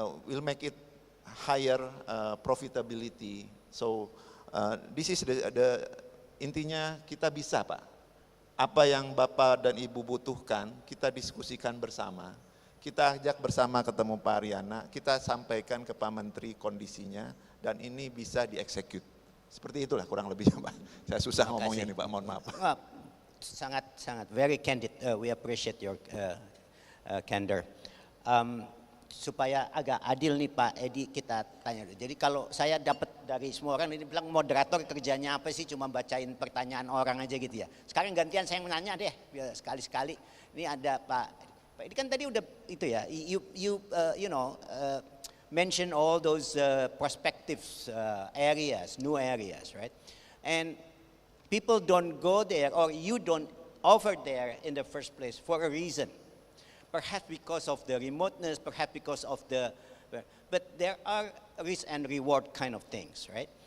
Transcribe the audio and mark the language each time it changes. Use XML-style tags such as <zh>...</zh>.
<en>Will make it higher profitability. So this is the</en> <id>intinya, kita bisa, Pak. Apa yang Bapak dan Ibu butuhkan, kita diskusikan bersama. Kita ajak bersama ketemu Pak Ariana, kita sampaikan ke Pak Menteri kondisinya, dan ini bisa dieksekut. Seperti itulah kurang lebihnya, Pak. Saya susah ngomongnya nih, Pak, mohon maaf. Sangat</id> <en>very candid. We appreciate your candor.</en> <id>Supaya agak adil nih Pak Edi, kita tanya. Jadi kalau saya dapat dari semua orang ini bilang moderator kerjanya apa sih, cuma bacain pertanyaan orang aja gitu ya. Sekarang gantian saya yang menanya deh, sekali-sekali. Ini ada Pak Edi kan tadi udah itu ya.</id> <en>You know mention all those prospective areas, new areas, right? And people don't go there, or you don't offer there in the first place for a reason. Perhaps because of the remoteness, perhaps because of but there are risk and reward kind of things, right?</en>